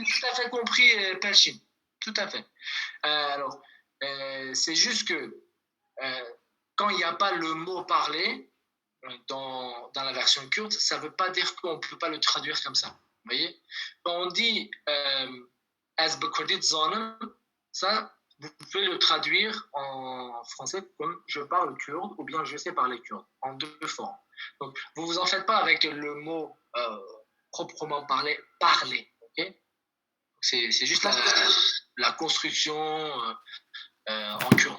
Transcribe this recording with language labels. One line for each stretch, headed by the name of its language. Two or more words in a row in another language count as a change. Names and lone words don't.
French: Tout à fait compris, Pelchin. Tout à fait. Alors, c'est juste que quand il n'y a pas le mot parler dans la version kurde, ça ne veut pas dire qu'on ne peut pas le traduire comme ça. Vous voyez? Quand on dit «
Kurdish: Az bekurdit zanem »,
French: ça, vous pouvez le traduire en français comme je parle kurde ou bien je sais parler kurde, en deux formes. Donc, vous vous en faites pas avec le mot proprement parler, ok? C'est juste la construction en kurde.